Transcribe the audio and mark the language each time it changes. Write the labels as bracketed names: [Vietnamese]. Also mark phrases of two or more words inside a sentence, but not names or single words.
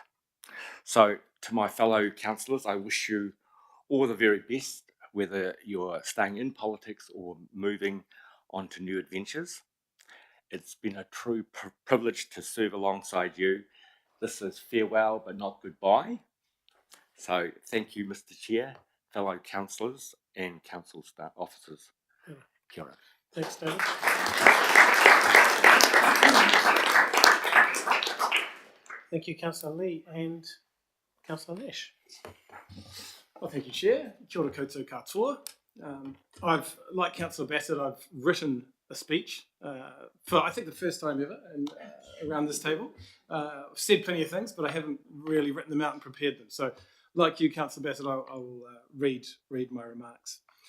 [English] So to my fellow councillors, I wish you all the very best, whether you're staying in politics or moving on to new adventures. It's been a true privilege to serve alongside you. This is farewell, but not goodbye. So thank you, Mr. Chair, fellow councillors and council staff officers. [Māori] Kia ora. [English] Thanks, David. Thank you, Councillor Lee and Councillor Nash. Well, thank you, Chair. [Māori] Kia ora koutou katoa. [English] Like Councillor Bassett, I've written a speech for, I think, the first time ever around this table. I've said plenty of things, but I haven't really written them out and prepared them. So, like you, Councillor Bassett, I'll read my remarks.